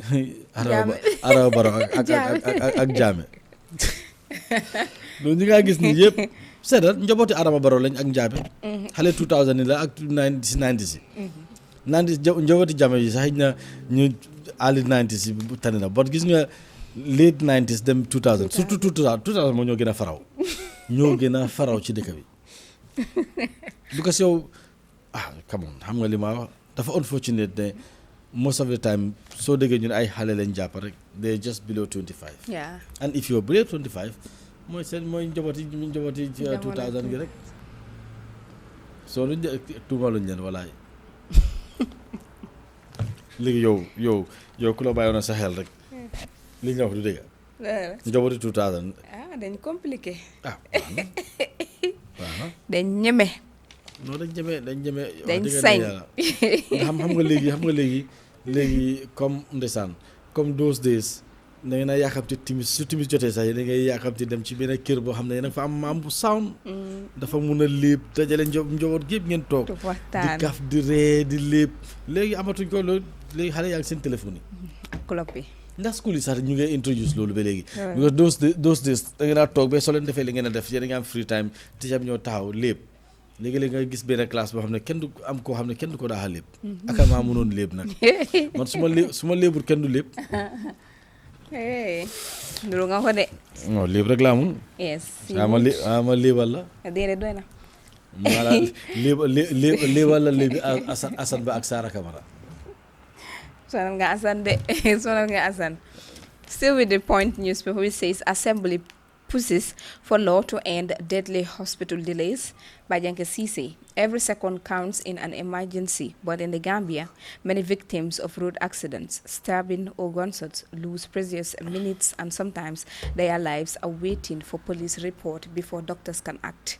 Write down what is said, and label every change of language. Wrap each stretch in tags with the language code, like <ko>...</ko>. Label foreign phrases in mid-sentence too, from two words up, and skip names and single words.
<wo>arawa baro ak jaame loolu ñi ngaa gis ni yëpp seetal njobooti Adama Barrow lañ ak njaabe xale 2000 la ak 90s yi 90 njobooti jame yi sax xëy na ñu</wo> <en>early 90s</en> <wo>yi bu tane na but gis nga</wo> <en>late 90s</en> <wo>dem 2000 surtout 2000 moo ñoo gën a faraw ci dëkk bi because yow</wo> <en>come on</en> <wo>xam nga li ma wax dafa unfortunate ne</wo> <en>most of the time</en> <wo>soo déggee ñu ne ay xale lañ jàpp rek</wo> <en>they just below 25</en> <wo>and if you're below 25 mooy seen mooy njabooti 2000 gi rek soo luñ tuumaluñ leen walaay léegi yow ku la bàyyoon sa xel rek li nga wax du dëgg njabooti 2000 dañ compliqué waaw dañ ñeme non dañ ñeme dañ sañ xam nga léegi comme ndeysaan comme</wo> <en>those days</en> <wo>da ngeen a yàkkamti timis su timis jotee sax da ngay yàkkamti dem ci benn kër boo xam ne nag fa am maam bu sound dafa mun a léeb dajale njaboot gépp ngeen toog di kaf di ree di léeb léegi amatuñ ko loolu léegi xale yaa ngi seen téléphone yi ak club bi ndax school yi sax ñu ngi introduce loolu ba léegi because</wo> <en>those days</en> <wo>da ngeen a toog ba soo leen defee li ngeen a def yéen a ngi am</wo> <en>free time</en> <wo>teacher bi ñoo taxaw léeb léegi-léegi nga gis benn classe boo xam ne kenn du am koo xam ne kenn du ko daaxa léeb aka maa mënoon léeb nag man su ma léebul kenn du léeb duru nga ko de non léeb rek laa mun yes ma léebal la déedéet doy na maanaam léebal la léebi Assane Ba ak Sara Camara sonal nga</wo> <en>Assane still with the point newspaper which says assembly pushes for law to end deadly hospital delays by Janke Cisse. Every second counts in an emergency, but in the Gambia, many victims of road accidents, stabbing or gunshots lose precious minutes and sometimes their lives are waiting for police report before doctors can act.</en>